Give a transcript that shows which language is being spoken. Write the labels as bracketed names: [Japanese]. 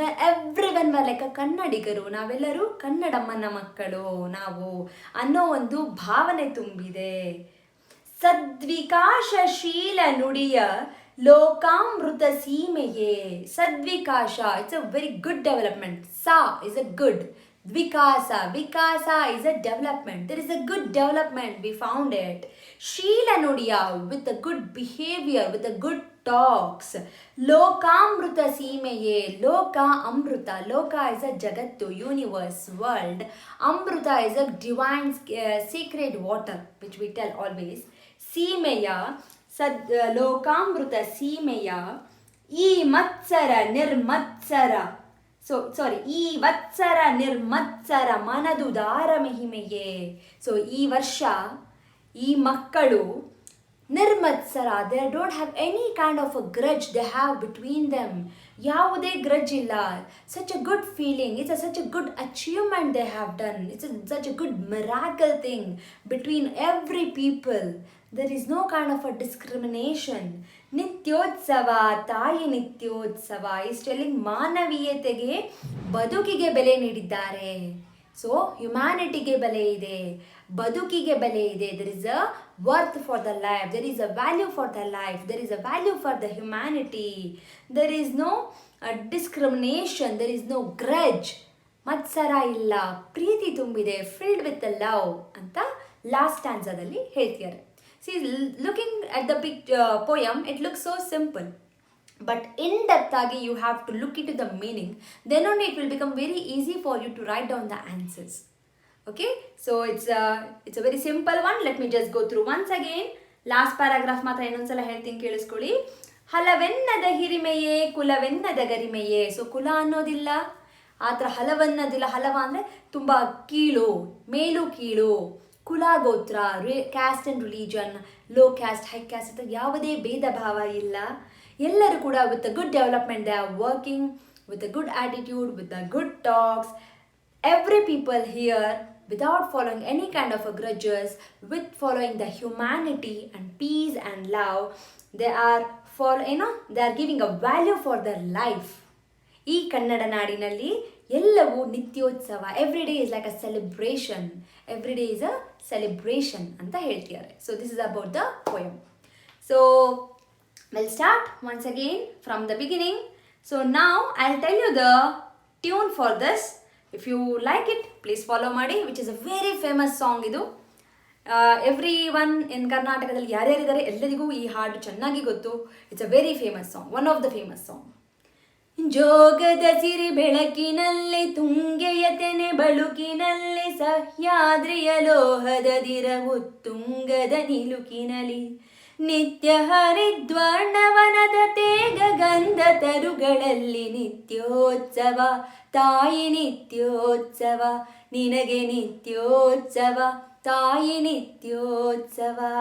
[English] everyone were like a [Kannada] ಕನ್ನಡಿಗರು, ನಾವೆಲ್ಲರೂ ಕನ್ನಡಮ್ಮನ ಮಕ್ಕಳು ನಾವು ಅನ್ನೋ ಒಂದು ಭಾವನೆ ತುಂಬಿದೆ. ಸದ್ವಿಕಾಸಶೀಲ ನುಡಿಯ ಲೋಕಾಮೃತ ಸೀಮೆಯೇ. [English] ಸದ್ವಿಕಾಸ, it's a very good development. ಸಾ is a good, Vikasa is a development. There is a good development, we found it. Sheela Nudiya, with a good behavior, with a good talks. [Kannada] Lokamruta Seemeye, Loka Amruta. [English] Loka is a Jagattu, universe, world. Amruta is a divine, sacred water, which we tell always. [Kannada] Seemeya, Lokamruta Seemeya, E Matsara Nirmatsara. ಈ ವತ್ಸರ ನಿರ್ಮತ್ಸರ ಮನದುದಾರ ಮಹಿಮೆಯೇ. [English] so [Kannada] ಈ ವರ್ಷ ಈ ಮಕ್ಕಳು ನಿರ್ಮತ್ಸರ, [English] They don't have any kind of a grudge they have between them. [Kannada] ಯಾವುದೇ grudge ಇಲ್ಲ. [English] Such a good feeling, it's such a good achievement they have done. It's such a good miracle thing between every people. there is no kind of a discrimination. [Kannada] ನಿತ್ಯೋತ್ಸವ ತಾಯಿ ನಿತ್ಯೋತ್ಸವ [English] is telling [Kannada] ಮಾನವೀಯತೆಗೆ, ಬದುಕಿಗೆ ಬೆಲೆ ನೀಡಿದ್ದಾರೆ. So ಹ್ಯುಮ್ಯಾನಿಟಿಗೆ ಬೆಲೆ ಇದೆ, ಬದುಕಿಗೆ ಬೆಲೆ ಇದೆ. [English] there is a worth for the life, there is a value for the life, there is a value for the humanity. There is no discrimination, there is no grudge. [Kannada] ಮತ್ಸರ ಇಲ್ಲ, ಪ್ರೀತಿ ತುಂಬಿದೆ, [English] filled with love [Kannada] ಅಂತ last ಸ್ಟ್ಯಾನ್ಸದಲ್ಲಿ ಹೇಳ್ತಿದ್ದಾರೆ. [English] See, looking at the big poem, it looks so simple, but in depth ಆಗಿ you have to look into the meaning. Then only it will become very easy for you to write down the answers. Okay, so it's a very simple one. Let me just go through once again. Last paragraph [Kannada] ಮಾತ್ರ ಇನ್ನೊಂದ್ಸಲ ಹೇಳ್ತೀನಿ, ಕೇಳಿಸ್ಕೊಳ್ಳಿ. ಹಲವೆನ್ನದ ಹಿರಿಮೆಯೇ ಕುಲವೆನ್ನದ ಗರಿಮೆಯೇ. So ಕುಲ ಅನ್ನೋದಿಲ್ಲ, ಆ ಥರ ಹಲವನ್ನೋದಿಲ್ಲ. ಹಲವ ಅಂದರೆ ತುಂಬ ಕೀಳು, ಮೇಲು ಕೀಳು, ಕುಲ ಗೋತ್ರ, [English] caste and religion, low caste high caste [Kannada] ಅಂತ ಯಾವುದೇ ಭೇದ ಭಾವ ಇಲ್ಲ. ಎಲ್ಲರೂ ಕೂಡ [English] With a good development they are working with a good attitude, with a good talks. Every people here, without following any kind of a grudges, with following the humanity and peace and love, they are they are giving a value for their life. [Kannada] ಈ ಕನ್ನಡ ನಾಡಿನಲ್ಲಿ ಎಲ್ಲವೂ ನಿತ್ಯೋತ್ಸವ. [English] every day is like a celebration, every day is a celebration [Kannada] ಅಂತ ಹೇಳ್ತಿದ್ದಾರೆ. [English] So this is about the poem. So we'll start once again from the beginning. So now I'll tell you the tune for this. If you like it, please follow ಮಾಡಿ, which is a very famous song. [Kannada] ಇದು [English] every one in [Kannada] ಕರ್ನಾಟಕದಲ್ಲಿ ಯಾರ್ಯಾರಿದ್ದಾರೆ ಎಲ್ಲರಿಗೂ ಈ ಹಾಡು ಚೆನ್ನಾಗಿ ಗೊತ್ತು. [English] it's a very famous song, [Kannada] one of the famous song. ಜೋಗದ ಸಿರಿ ಬೆಳಕಿನಲ್ಲಿ ತುಂಗೆಯ ತೆನೆ ಬಳುಕಿನಲ್ಲಿ ಸಹ್ಯಾದ್ರಿಯ ಲೋಹದ ದಿರವು ತುಂಗದ ನಿಲುಕಿನಲಿ ನಿತ್ಯ ಹರಿದ್ವರ್ಣವನದ ತೇಗ ಗಂಧ ತರುಗಳಲ್ಲಿ ನಿತ್ಯೋತ್ಸವ ತಾಯಿ ನಿತ್ಯೋತ್ಸವ ನಿನಗೆ ನಿತ್ಯೋತ್ಸವ ತಾಯಿ ನಿತ್ಯೋತ್ಸವ.